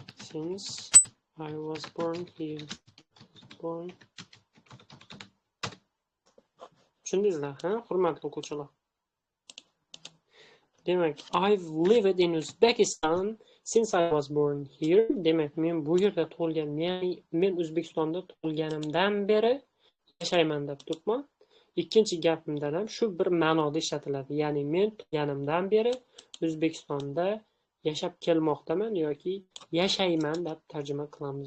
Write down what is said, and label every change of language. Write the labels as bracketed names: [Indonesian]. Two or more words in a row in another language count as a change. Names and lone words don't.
[English] since I was born here. Born. [Uzbek] Tushundingizlar, ha, hurmatli o'quvchilar? Demak, [English] I've lived in Uzbekistan since I was born here. [Uzbek] Demak, men bu yerda tug'ilgan, ya'ni men O'zbekistonda tug'ilganimdan beri yashayman deb turibman. Ikkinchi gapimda ham shu bir ma'noda ishlatiladi. Ya'ni men tug'ilganimdan beri O'zbekistonda yashab kelmoqdaman yoki yashayman deb tarjima qilamiz.